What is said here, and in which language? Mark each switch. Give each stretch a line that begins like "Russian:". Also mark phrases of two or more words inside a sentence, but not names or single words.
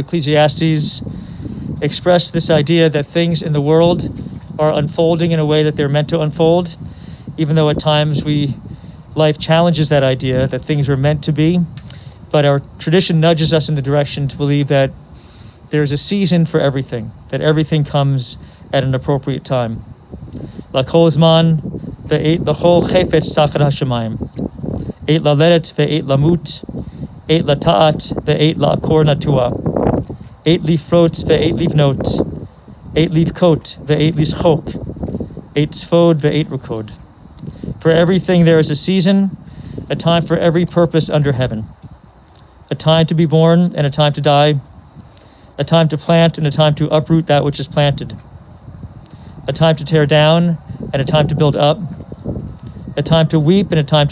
English: Ecclesiastes, express this idea that things in the world are unfolding in a way that they're meant to unfold, even though at times life challenges that idea that things are meant to be. But our tradition nudges us in the direction to believe that there's a season for everything, that everything comes at an appropriate time.
Hebrew: לכל זמן ועת לכל חפץ תחת השמים. עת ללדת ועת למות, עת לטעת ועת לעקור נטוע, עת לפרוץ ועת לבנות, עת לבכות ועת לשחוק, עת ספוד ועת רקוד.
English: For everything there is a season, a time for every purpose under heaven, a time to be born and a time to die, a time to plant and a time to uproot that which is planted, a time to tear down and a time to build up, a time to weep and a time